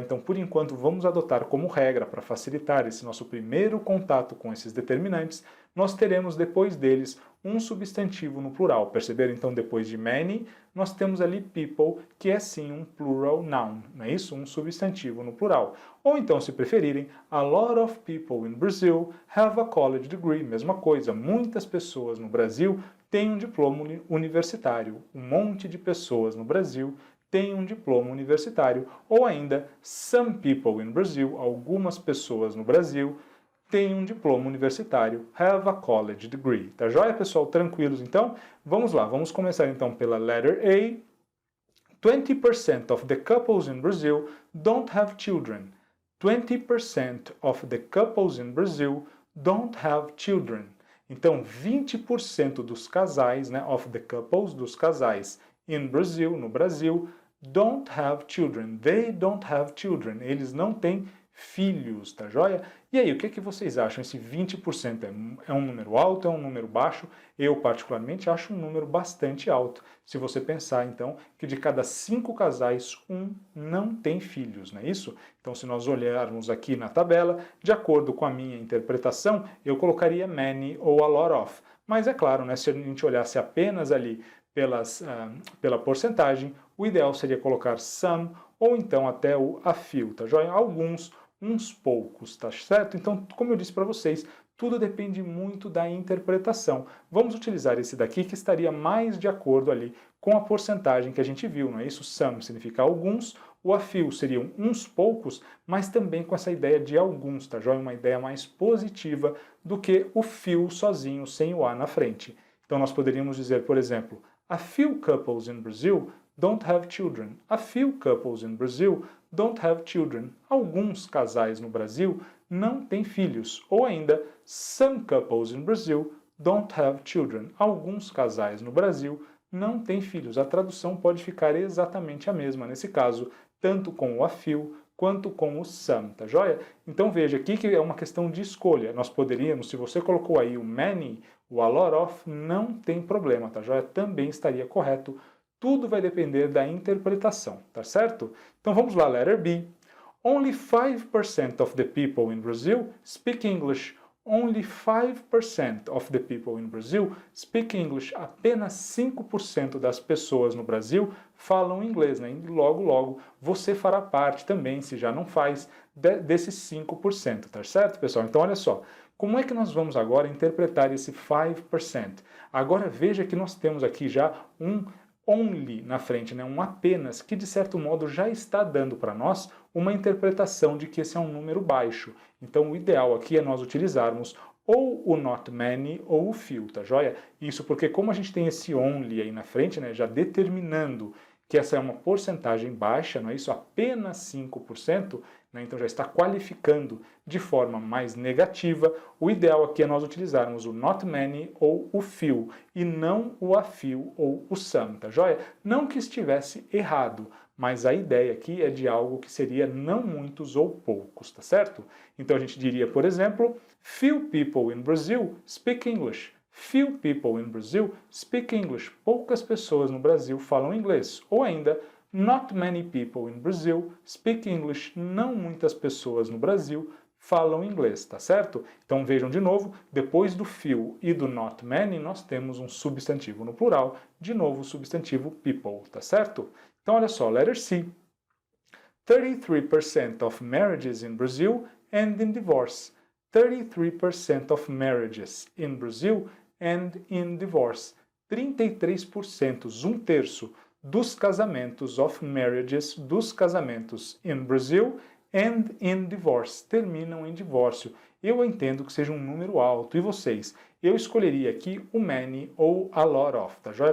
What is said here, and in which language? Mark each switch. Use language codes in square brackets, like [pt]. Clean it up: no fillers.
[pt] Então, por enquanto, vamos adotar como regra, para facilitar esse nosso primeiro contato com esses determinantes, nós teremos depois deles um substantivo no plural. Perceberam? Então, depois de many, nós temos ali people, que é sim um plural noun, não é isso? Um substantivo no plural. Ou então, se preferirem, [en] a lot of people in Brazil have a college degree. [pt] Mesma coisa, muitas pessoas no Brasil têm um diploma universitário. Um monte de pessoas no Brasil têm um diploma universitário. Ou ainda, [en] some people in Brazil, [pt] algumas pessoas no Brasil, têm um diploma universitário, [en] have a college degree. [pt] Tá joia, pessoal? Tranquilos, então? Vamos lá, vamos começar então pela letter A. [en] 20% of the couples in Brazil don't have children. 20% of the couples in Brazil don't have children. [pt] Então, 20% dos casais, [en] of the couples, [pt] dos casais [en] in Brazil, [pt] no Brasil, [en] don't have children. They don't have children. [pt] Eles não têm filhos, tá joia? E aí, o que vocês acham? Esse 20% é um número alto, é um número baixo? Eu, particularmente, acho um número bastante alto. Se você pensar, então, que de cada 5 casais, um não tem filhos, não é isso? Então, se nós olharmos aqui na tabela, de acordo com a minha interpretação, eu colocaria many ou a lot of. Mas é claro, se a gente olhasse apenas ali pela porcentagem, o ideal seria colocar some ou então até o a few, tá joia? Alguns uns poucos, tá certo? Então, como eu disse para vocês, tudo depende muito da interpretação. Vamos utilizar esse daqui que estaria mais de acordo ali com a porcentagem que a gente viu, não é isso? Some significa alguns, o a few seriam uns poucos, mas também com essa ideia de alguns, tá joia? Uma ideia mais positiva do que o few sozinho, sem o a na frente. Então nós poderíamos dizer, por exemplo, [en] a few couples in Brazil don't have children. A few couples in Brazil don't have children. [pt] Alguns casais no Brasil não têm filhos. [en] Ou ainda, some couples in Brazil don't have children. [pt] Alguns casais no Brasil não têm filhos. A tradução pode ficar exatamente a mesma nesse caso, tanto com o a few quanto com o some, tá joia? Então veja aqui que é uma questão de escolha. Nós poderíamos, se você colocou aí o many, o a lot of, não tem problema, tá joia? Também estaria correto. Tudo vai depender da interpretação, tá certo? Então vamos lá, letter B. [en] Only 5% of the people in Brazil speak English. Only 5% of the people in Brazil speak English. [pt] Apenas 5% das pessoas no Brasil falam inglês, né? E logo, logo, você fará parte também, se já não faz, desses 5%, tá certo, pessoal? Então, olha só, como é que nós vamos agora interpretar esse 5%? Agora, veja que nós temos aqui já um only na frente, né? Um apenas, que de certo modo já está dando para nós uma interpretação de que esse é um número baixo. Então o ideal aqui é nós utilizarmos ou o not many ou o few, tá joia? Isso porque como a gente tem esse only aí na frente, né, já determinando que essa é uma porcentagem baixa, não é isso? Apenas 5%, né, então já está qualificando de forma mais negativa. O ideal aqui é nós utilizarmos o not many ou o few, e não o a few ou o some, tá joia? Não que estivesse errado, mas a ideia aqui é de algo que seria não muitos ou poucos, tá certo? Então a gente diria, por exemplo, [en] few people in Brazil speak English. Few people in Brazil speak English. [pt] Poucas pessoas no Brasil falam inglês. Ou ainda, [en] not many people in Brazil speak English. [pt] Não muitas pessoas no Brasil falam inglês, tá certo? Então vejam de novo, depois do few e do not many, nós temos um substantivo no plural, de novo o substantivo people, tá certo? Então olha só, letter C. [en] 33% of marriages in Brazil end in divorce. 33% of marriages in Brazil end in divorce. [pt] 33%, um terço dos casamentos [en] of marriages, [pt] dos casamentos in Brazil, [en] end in divorce, [pt] terminam em divórcio. Eu entendo que seja um número alto. E vocês? Eu escolheria aqui o many ou a lot of, tá joia?